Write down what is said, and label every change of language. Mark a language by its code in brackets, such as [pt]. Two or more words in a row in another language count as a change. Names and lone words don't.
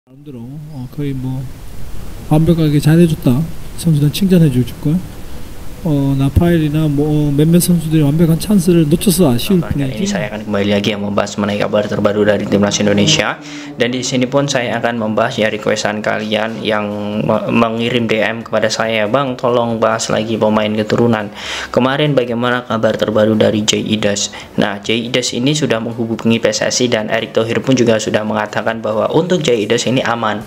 [ko] 마음대로 거의 뭐 완벽하게 잘해줬다. 선수들 칭찬해줄 걸. 나파일이나 뭐 몇몇 선수들이 완벽한 찬스를 놓쳐서 아쉬울 [id] Kali ini [ko] 뿐이지. [id] saya akan kembali lagi membahas mengenai kabar terbaru dari timnas Indonesia, dan di sini pun saya akan membahas ya requestan kalian yang mengirim DM kepada saya, Bang tolong bahas lagi pemain keturunan. Kemarin bagaimana kabar terbaru dari Jay Idas? Nah, Jay Idas ini sudah menghubungi PSSI dan Erick Thohir pun juga sudah mengatakan bahwa untuk Jay Idas ini aman.